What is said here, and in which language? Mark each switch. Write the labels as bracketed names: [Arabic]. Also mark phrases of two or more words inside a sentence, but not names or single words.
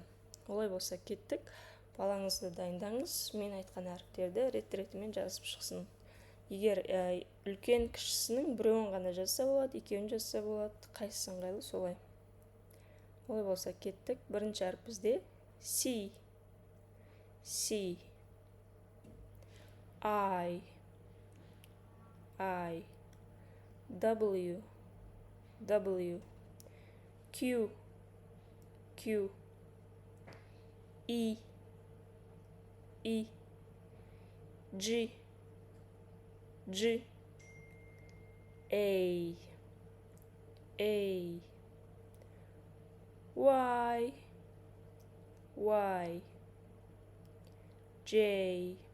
[Kazakh] Олай болса кеттік. Балаңызды дайындаңыз, мен айтқан әріптерді рет-ретімен жазып шықсын. Егер үлкен кішісінің біреуін ғана жазса болады, екеуін жазса болады, қайсысы ыңғайлы солай. Олай болса кеттік. Бірінші әріп бізде C, C, I, W, W, Q, Q, E, E, G, G, A, Y, Y, J,